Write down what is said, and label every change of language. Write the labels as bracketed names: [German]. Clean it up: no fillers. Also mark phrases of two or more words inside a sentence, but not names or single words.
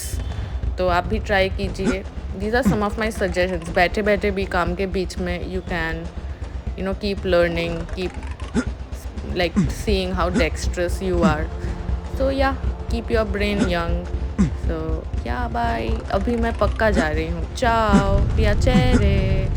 [Hindi] तो आप भी ट्राई कीजिए. [English] these are some of my suggestions. [Hindi] बैठे बैठे भी काम के बीच में [English] you can keep learning, keep like seeing how dexterous you are. So yeah, keep your brain young. So yeah, bye. [Hindi] अभी मैं पक्का जा रही हूँ. [Italian] Ciao, piacere.